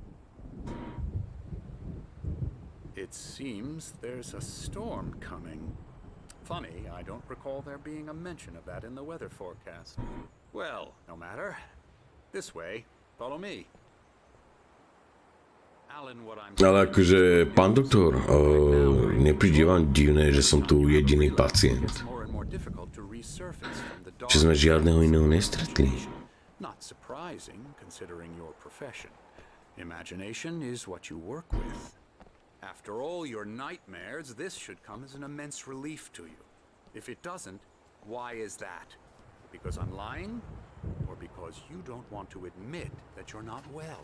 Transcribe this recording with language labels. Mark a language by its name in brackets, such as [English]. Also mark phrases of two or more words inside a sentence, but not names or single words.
[English] It seems there's a storm coming. Funny, I don't recall there being a mention of that in the weather forecast. Well, no matter. This way. Follow me. Alan, what I'm [Slovak] Ale akože, pán doktor, nepríde vám divné, že som tu jediný pacient? [English] more and more difficult to resurface from the dark. [Slovak] Že sme žiadneho iného nestretli? [English] Not surprising, considering your profession. Imagination is what you work with. After all your nightmares, this should come as an immense relief to you. If it doesn't, why is that? Because I'm lying? Or because you don't want to admit that you're not well?